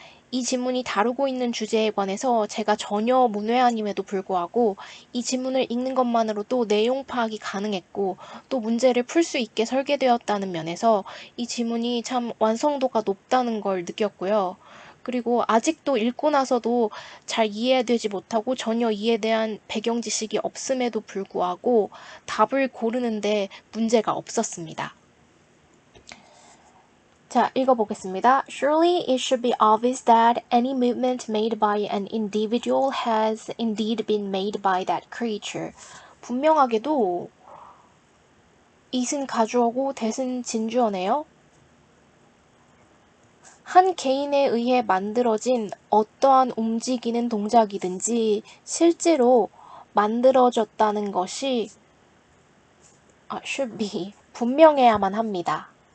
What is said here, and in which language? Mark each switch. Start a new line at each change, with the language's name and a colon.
Korean: 이 지문이 다루고 있는 주제에 관해서 제가 전혀 문외한임에도 불구하고 이 지문을 읽는 것만으로도 내용 파악이 가능했고 또 문제를 풀 수 있게 설계되었다는 면에서 이 지문이 참 완성도가 높다는 걸 느꼈고요. 그리고 아직도 읽고 나서도 잘 이해되지 못하고 전혀 이에 대한 배경 지식이 없음에도 불구하고 답을 고르는데 문제가 없었습니다. 자, 읽어보겠습니다.
English: Surely it should be obvious that any movement made by an individual has indeed been made by that creature.
Korean: 분명하게도 it은 가주어고 that은 진주어네요. 한 개인에 의해 만들어진 어떠한 움직이는 동작이든지 실제로 만들어졌다는 것이
English: should be
Korean: 분명해야만 합니다.